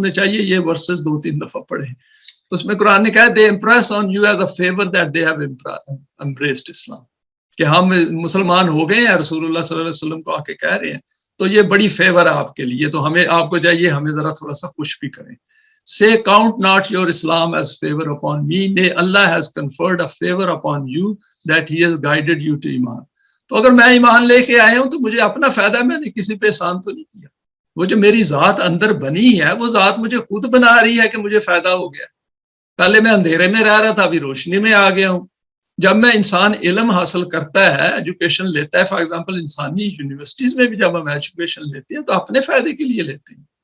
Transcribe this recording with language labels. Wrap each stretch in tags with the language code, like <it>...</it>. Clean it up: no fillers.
<ur>تمہیں چاہیے یہ ورسز 2-3 دفعہ پڑھے. اس میں قرآن نے کہا</ur> <en>they impress on you as a favor that they have embraced Islam,</en> <ur>کہ ہم مسلمان ہو گئے ہیں, رسول اللہ صلی اللہ علیہ وسلم کو آ کے کہہ رہے ہیں, تو یہ بڑی فیور ہے آپ کے لیے, تو ہمیں آپ کو چاہیے ہمیں ذرا تھوڑا سا خوش بھی کریں.</ur> <en>Say count not your Islam as favor upon me, nay Allah has conferred a favor upon you that he has guided you to iman.</en> <ur>تو اگر میں ایمان لے کے آیا ہوں تو مجھے اپنا فائدہ ہے, میں نے کسی پہ احسان تو نہیں کیا. وہ جو میری ذات اندر بنی ہے وہ ذات مجھے خود بنا رہی ہے کہ مجھے فائدہ ہو گیا. پہلے میں اندھیرے میں رہ رہا تھا, ابھی روشنی میں آ گیا ہوں. جب میں انسان علم حاصل کرتا ہے, ایجوکیشن لیتا ہے,</ur> <en>for example</en> <ur>انسانی یونیورسٹیز میں بھی جب ہم ایجوکیشن لیتے ہیں تو اپنے فائدے کے لیے لیتے ہیں.</ur>